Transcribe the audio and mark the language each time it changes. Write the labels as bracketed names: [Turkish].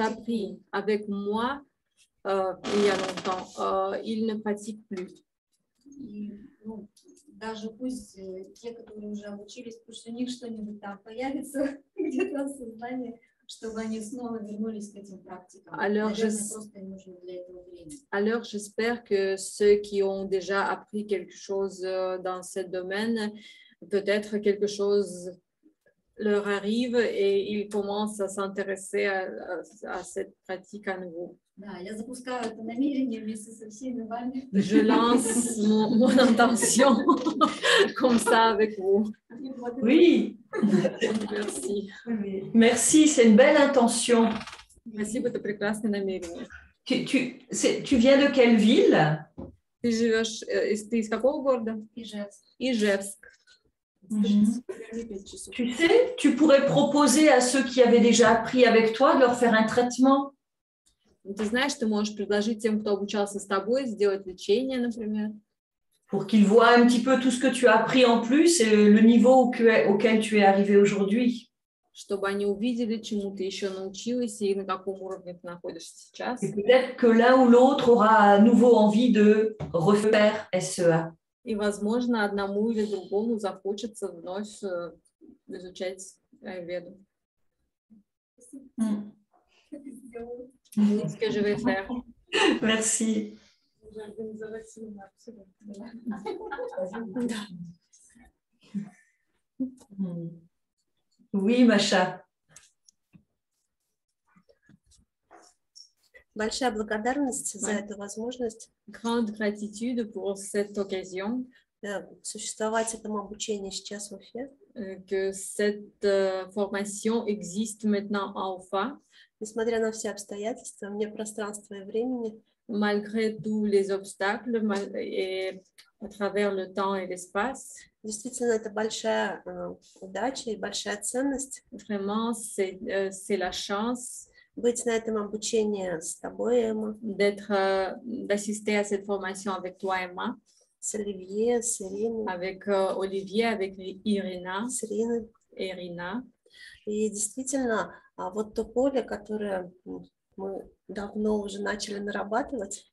[French] appris avec moi il y a longtemps, ils ne pratiquent plus. [Russian] И, ну, даже пусть те, которые уже обучились, пусть у них что-нибудь там появится где-то в сознании, чтобы они снова вернулись к этим практикам. [French] Alors, [Russian] Наверное, просто им нужно для этого время. [French] Alors, j'espère que ceux qui ont déjà appris quelque chose dans ce domaine, peut-être quelque chose leur arrive et ils commencent à s'intéresser à cette pratique à nouveau. [Russian] Да, я запускаю это намерение вместе со всеми вами. [French] Je lance mon intention comme ça avec vous. Oui, Merci. merci, c'est une belle intention. [Russian] Спасибо, это прекрасное намерение. [French] Tu viens de quelle ville? [Russian] Ты живешь, ты из какого города? Ижевск. Ижевск. [French] Tu sais, tu pourrais proposer à ceux qui avaient déjà appris avec toi de leur faire un traitement. [Russian] Ты знаешь, ты можешь предложить тем, кто обучался с тобой, сделать лечение, например. [French] Pour qu'ils voient un petit peu tout ce que tu as appris en plus et le niveau auquel tu es arrivé aujourd'hui. [Russian] Чтобы они увидели, чему ты еще научилась и на каком уровне ты находишься сейчас. [French] Et peut-être que l'un ou l'autre aura à nouveau envie de refaire SEA. [Russian] И, возможно, одному или другому захочется вновь изучать аюрведу. [French] C'est ce que je vais faire. Merci. Oui, Macha. [Russian] Большая благодарность за эту возможность [French] Grande gratitude pour cette occasion, [Russian] существовать этому обучению сейчас в Уфе. [French] Que cette formation existe maintenant à Уфа. [Russian] Несмотря на все обстоятельства, вне пространства и времени, [French] malgré tous les obstacles et à travers le temps et l'espace. [Russian] Действительно, это большая удача и большая ценность. [French] Vraiment, c'est la chance [Russian] быть на этом обучении с тобой, Эмма. [French] D'assister à cette formation avec toi, Emma. [Russian] С Оливье, с Ириной. [French] Avec Olivier, avec Irina. [Russian] С Ириной. [French] Irina. [Russian] И действительно, вот то поле, которое мы давно уже начали нарабатывать.